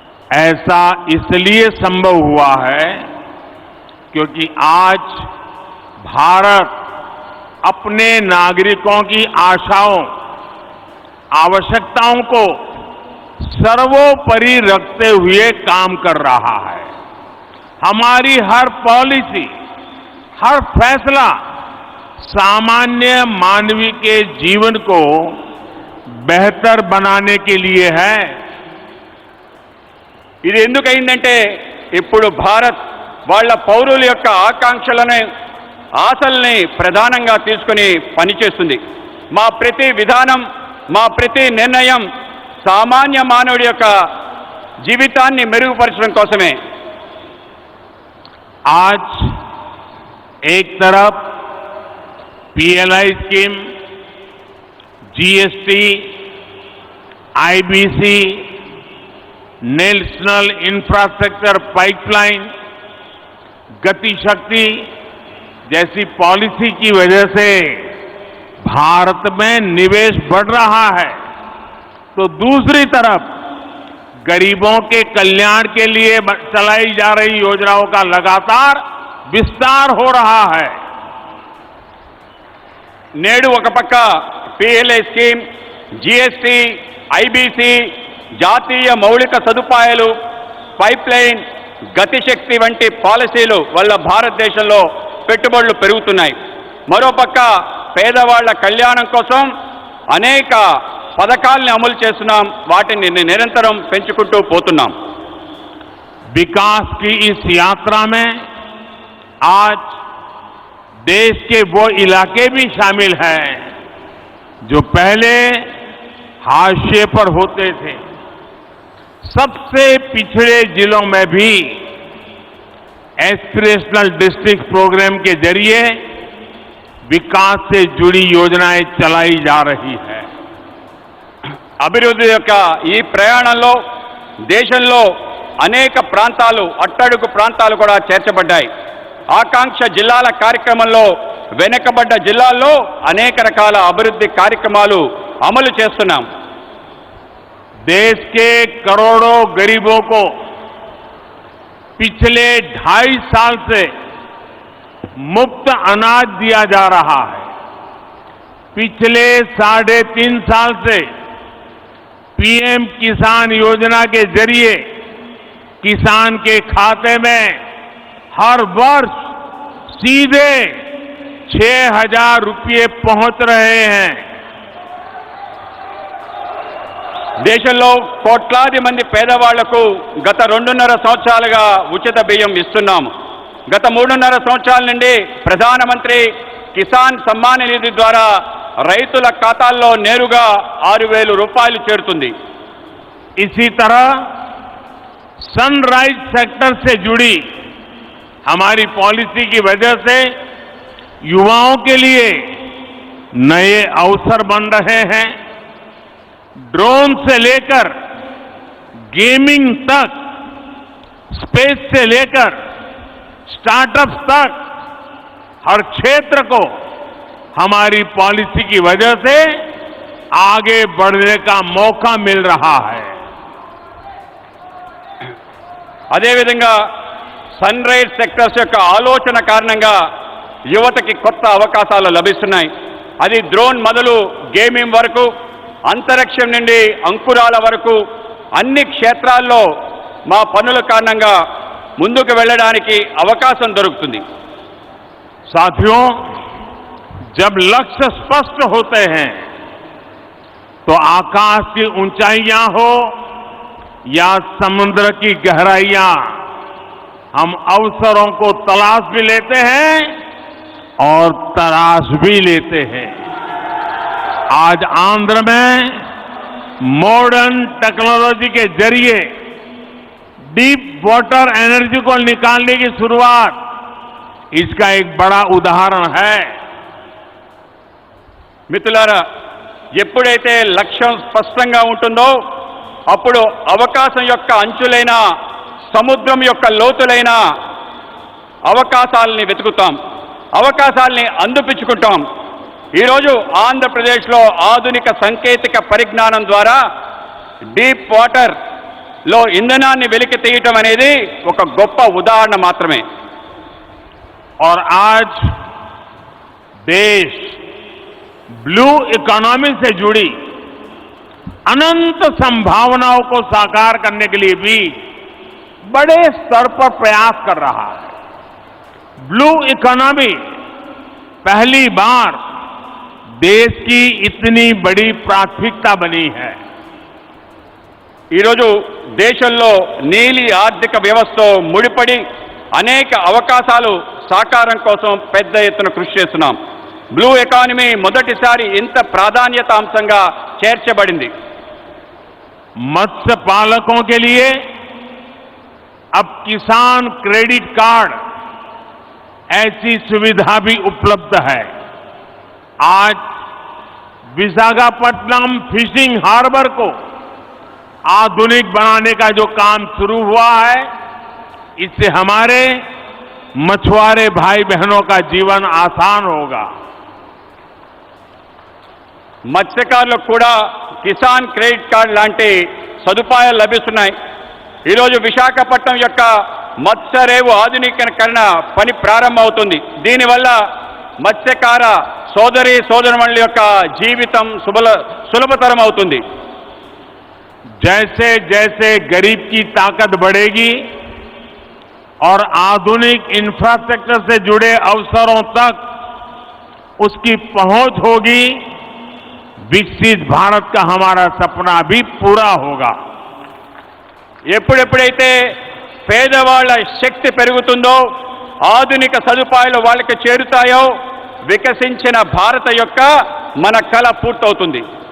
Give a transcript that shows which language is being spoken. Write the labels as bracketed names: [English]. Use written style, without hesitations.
[Hindi] ऐसा इसलिए संभव हुआ है क्योंकि आज भारत अपने नागरिकों की आशाओं, आवश्यकताओं को सर्वोपरि रखते हुए काम कर रहा है। हमारी हर पॉलिसी, हर फैसला सामान्य मानवी के जीवन को बेहतर बनाने के लिए है। [Telugu] ఇది ఎందుకైందంటే ఇప్పుడు భారత్ వాళ్ళ పౌరుల యొక్క ఆకాంక్షలను, ఆశల్ని ప్రధానంగా తీసుకుని పనిచేస్తుంది. మా ప్రతి విధానం, మా ప్రతి నిర్ణయం సామాన్య మానవుడి యొక్క జీవితాన్ని మెరుగుపరచడం కోసమే. [Hindi] आज एक तरफ PLI scheme, GST, IBC, national infrastructure pipeline, गति शक्ति जैसी पॉलिसी की वजह से भारत में निवेश बढ़ रहा है तो दूसरी तरफ गरीबों के कल्याण के लिए चलाई जा रही योजनाओं का लगातार विस्तार हो रहा है। [Telugu] నేడు ఒక పక్క పిఎల్ఐ స్కీమ్, జీఎస్టీ, ఐబీసీ, జాతీయ మౌలిక సదుపాయాలు, పైప్లైన్, గతిశక్తి వంటి పాలసీలు వల్ల భారతదేశంలో పెట్టుబడులు పెరుగుతున్నాయి. మరోపక్క పేదవాళ్ల కళ్యాణం కోసం అనేక పథకాల్ని అమలు చేస్తున్నాం. వాటిని నిరంతరం పెంచుకుంటూ పోతున్నాం. [Hindi] विकास की इस यात्रा में आज देश के वो इलाके भी शामिल हैं जो पहले हाशिए पर होते थे। सबसे पिछड़े जिलों में भी एस्पिरेशनल डिस्ट्रिक्ट प्रोग्राम के जरिए विकास से जुड़ी योजनाएं चलाई जा रही है। [Telugu] అభివృద్ధి యొక్క ఈ ప్రయాణంలో దేశంలో అనేక ప్రాంతాలు అట్టడుగు ప్రాంతాలు కూడా చేర్చబడ్డాయి. ఆకాంక్ష జిల్లాల కార్యక్రమంలో వెనుకబడ్డ జిల్లాల్లో అనేక రకాల అభివృద్ధి కార్యక్రమాలు అమలు చేస్తున్నాం. [Hindi] देश के करोड़ों गरीबों को पिछले 2.5 साल से मुफ्त अनाज दिया जा रहा है. पिछले 3.5 साल से पीएम किसान योजना के जरिए किसान के खाते में हर वर्ष सीधे 6,000 रुपये पहुंच रहे हैं. [Telugu] దేశంలో కోట్లాది మంది పేదవాళ్లకు గత 2.5 సంవత్సరాలుగా ఉచిత బియ్యం ఇస్తున్నాము. గత 3.5 సంవత్సరాల నుండి ప్రధానమంత్రి కిసాన్ సమ్మాన్ నిధి ద్వారా రైతుల ఖాతాల్లో నేరుగా 6,000 రూపాయలు చేరుతుంది. [Hindi] इसी तरह सनराइज सेक्टर से जुड़ी हमारी पॉलिसी की वजह से युवाओं के लिए नए अवसर बन रहे हैं. ड्रोन से लेकर गेमिंग तक, स्पेस से लेकर स्टार्टअप्स तक हर क्षेत्र को हमारी पॉलिसी की वजह से आगे बढ़ने का मौका मिल रहा है. [Telugu] అదేవిధంగా సన్ రైజ్ సెక్టర్స్ యొక్క ఆలోచన కారణంగా యువతకి కొత్త అవకాశాలు లభిస్తున్నాయి. అది డ్రోన్ మొదలు గేమింగ్ వరకు, అంతరిక్షం నుండి అంకురాల వరకు అన్ని క్షేత్రాల్లో మా పనుల కారణంగా ముందుకు వెళ్ళడానికి అవకాశం దొరుకుతుంది. [Hindi] साथियों, जब लक्ष्य स्पष्ट होते हैं तो आकाश की ऊंचाइयां हो या समुद्र की गहराइयां, हम अवसरों को तलाश भी लेते हैं और तराश भी लेते हैं. आज आंध्र में मॉडर्न टेक्नोलॉजी के जरिए डीप वाटर एनर्जी को निकालने की शुरुआत इसका एक बड़ा उदाहरण है. [Telugu] మిత్రులారా, ఎప్పుడైతే లక్ష్యం స్పష్టంగా ఉంటుందో అప్పుడు అవకాశం యొక్క అంచులైన, సముద్రం యొక్క లోతులైన అవకాశాలని వెతుకుతాం, అవకాశాలని అందిపుచ్చుకుంటాం. ఈరోజు ఆంధ్రప్రదేశ్లో ఆధునిక సాంకేతిక పరిజ్ఞానం ద్వారా డీప్ వాటర్లో ఇంధనాన్ని వెలికి తీయటం అనేది ఒక గొప్ప ఉదాహరణ మాత్రమే. [Hindi] और आज देश ब्लू इकोनॉमी से जुड़ी अनंत संभावनाओं को साकार करने के लिए भी बड़े स्तर पर प्रयास कर रहा है. ब्लू इकोनॉमी पहली बार देश की इतनी बड़ी प्राथमिकता बनी है. [Telugu] ఈరోజు దేశంలో నీలి ఆర్థిక వ్యవస్థతో ముడిపడి అనేక అవకాశాలు సాకారం కోసం పెద్ద ఎత్తున కృషి చేస్తున్నాం. బ్లూ ఎకానమీ మొదటిసారి ఇంత ప్రాధాన్యత అంశంగా చేర్చబడింది. [Hindi] मत्स्य पालकों के लिए अब किसान क्रेडिट कार्ड ऐसी सुविधा भी उपलब्ध है. आज विशाखापट्टनम फिशिंग हार्बर को आधुनिक बनाने का जो काम शुरू हुआ है, इससे हमारे मछुआरे भाई बहनों का जीवन आसान होगा. [Telugu] మత్స్యకారులకు కూడా కిసాన్ క్రెడిట్ కార్డ్ లాంటి సదుపాయాలు లభిస్తున్నాయి. ఈరోజు విశాఖపట్నం యొక్క మత్స్యరేవు ఆధునీకరణ పని ప్రారంభమవుతుంది. దీనివల్ల మత్స్యకార సోదరి సోదరుమణుల యొక్క జీవితం సులభతరం అవుతుంది. [Hindi] जैसे जैसे गरीब की ताकत बढ़ेगी और आधुनिक इंफ्रास्ट्रक्चर से जुड़े अवसरों तक उसकी पहुंच होगी, विकसित भारत का हमारा सपना भी पूरा होगा. [Telugu] ఎప్పుడెప్పుడైతే పేదవాళ్ల శక్తి పెరుగుతుందో, ఆధునిక సదుపాయాలు వాళ్ళకి చేరుతాయో, వికసించిన భారత యొక్క మన కల పూర్తవుతుంది.